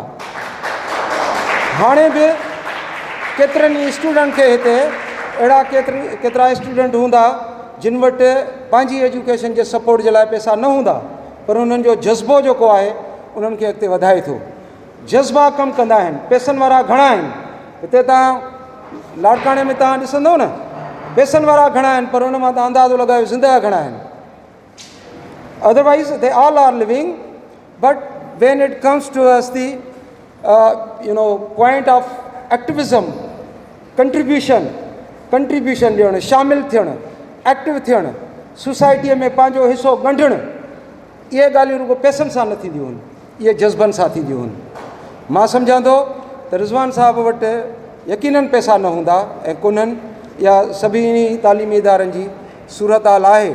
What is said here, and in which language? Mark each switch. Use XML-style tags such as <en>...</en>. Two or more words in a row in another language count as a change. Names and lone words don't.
<sd>हाणे बि केतिरनि ई स्टूडेंट खे हिते अहिड़ा केतिरा स्टूडेंट हूंदा जिन वटि पंहिंजी एजुकेशन जे सपोर्ट जे लाइ पैसा न हूंदा, पर उन्हनि जो जज़्बो जेको आहे उन्हनि खे अॻिते वधाए थो। जज़्बा कमु कंदा आहिनि। पैसनि वारा घणा आहिनि हिते, तव्हां लाड़काणे में तव्हां ॾिसंदव न, पैसनि वारा घणा आहिनि, पर उन मां तव्हां अंदाज़ो लॻायो ज़िंदह घणा आहिनि।</sd> <en>otherwise they all are living, but when it comes to us the point of activism, contribution</en> <sd>ॾियणु, शामिल थियणु, एक्टिव थियणु, सोसाइटीअ में पंहिंजो हिसो ॻंढणु, इहे ॻाल्हियूं रुॻो पैसनि सां न थींदियूं आहिनि, इहे जज़्बनि सां थींदियूं आहिनि। मां सम्झां थो त रिज़वान साहब वटि यकीननि पैसा न हूंदा ऐं कोन्हनि, या सभिनी तालीमी इदारनि जी सूरत हाल आहे।</sd>